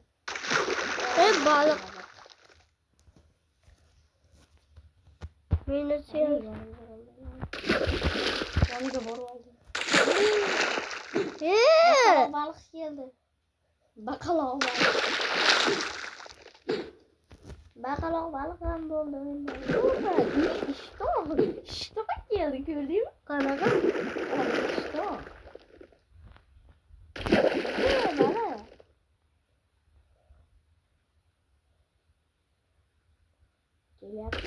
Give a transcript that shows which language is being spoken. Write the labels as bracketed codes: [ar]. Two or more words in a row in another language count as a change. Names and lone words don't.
[uz] Baliq. Meni semiz. Yoniga borib oldim. Baliq keldi. Baqaloq baliq. Baqaloq baliq ham bo'ldi. [tr] İşte geldi gördün mü? [uz] Qanaqa? [tr] İşte o. Bana. Geliyor.